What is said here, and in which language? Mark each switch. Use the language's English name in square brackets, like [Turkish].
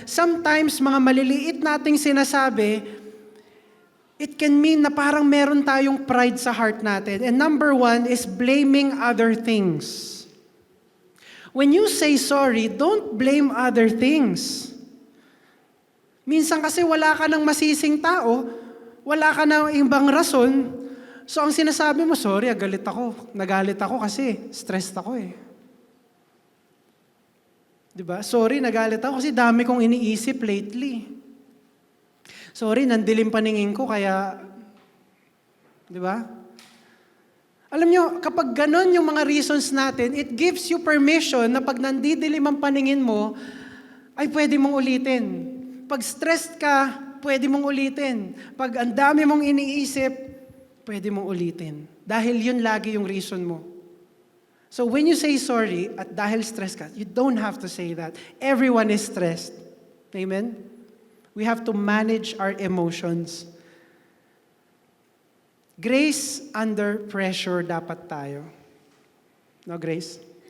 [English] Sometimes, [Filipino] mga maliliit nating sinasabi, [English] it can mean [Filipino] na parang meron tayong pride sa heart natin. [English] And number one is blaming other things. When you say sorry, don't blame other things. [Filipino] Minsan kasi wala ka ng masising tao, wala ka ng ibang rason, so ang sinasabi mo, sorry, galit ako. Nagalit ako kasi stressed ako eh. Diba? Sorry, nagalit ako kasi dami kong iniisip lately. Sorry, nandilim paningin ko kaya, diba? Alam nyo, kapag ganon yung mga reasons natin, [English] it gives you permission [Filipino] na pag nandidilim ang paningin mo, ay pwede mong ulitin. Pag stressed ka, pwede mong ulitin. Pag ang dami mong iniisip, pwede mong ulitin. Dahil yun lagi yung reason mo. [English] So when you say sorry, [Filipino] at dahil stress ka, [English] you don't have to say that. Everyone is stressed. Amen? We have to manage our emotions. Grace under pressure [Filipino] dapat tayo. [English] No, Grace?